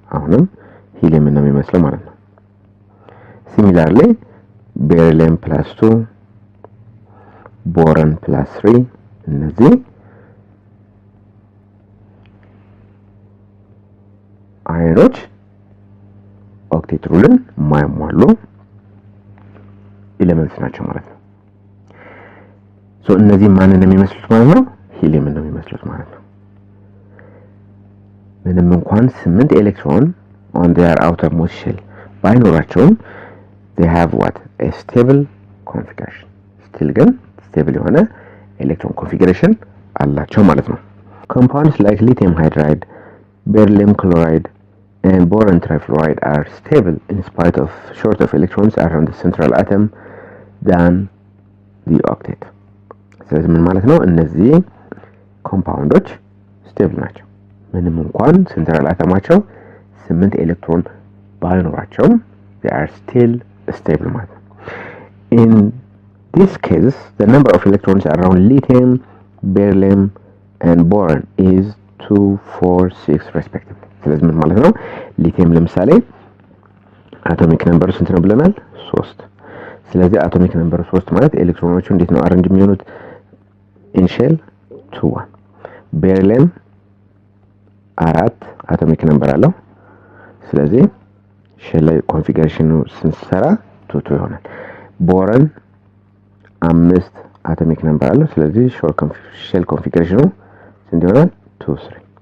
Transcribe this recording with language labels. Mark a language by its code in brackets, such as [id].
[am] አሁንም ሂሊየም ነው የሚመስለው ማለት ነው። ሲሚላርሊ ቤሪሊየም ፕላስ 2 ቦረን ፕላስ 3 እነዚህ አዮኖች ኦክቴት ሩልን የማያሟሉ ኤሌመንትስ ናቸው ማለት ነው። ሶ እነዚህ ማንን ነው የሚመስሉት ማለት ነው? ሂሊየምን ነው የሚመስሉት ማለት ነው። ምንም እንኳን 8 ኤሌክትሮን [en] on their outermost shell [am] ባይኖራቸውም [en] they have what a stable configuration still ግን stable [am] የሆነ ኤሌክትሮን ኮንፊግሬሽን አላቸው ማለት ነው። [en] compounds like lithium hydride, beryllium chloride and boron trifluoride are stable in spite of short of electrons around the central atom than the octet. [am] ስለዚህ ምን ማለት ነው? እነዚህ ኮምፓውንዶች ስቴብል ናቸው ምንም እንኳን ሴንትራል አተማቸው 8 ኤሌክትሮን ባይኖራቸውም [en] they are still stable [am] ማለት ነው። [en] In this case the number of electrons around lithium, beryllium and boron is 2, 4, 6 respectively. [am] ስለዚህ ምን ማለት ነው? ሊቲየም ለምሳሌ አቶሚክ ነምበሩ ስንት ነው ብለናል? 3። ስለዚህ አቶሚክ ነምበሩ 3 ማለት ኤሌክትሮኖቹ እንዴት ነው አሬንጅ የሚሆኑት? in shell 2, 1. ቤሪሊየም 4 አቶሚክ ነምበር አለው። ስለዚህ ሼል ላይ ኮንፊግሬሽኑ ስንሰራ 2, 2 ይሆናል። ቦረን 5 አቶሚክ ነምበር አለው። ስለዚህ ሼል ኮንፊግሬሽኑ ስንት ይሆናል? 2, 3.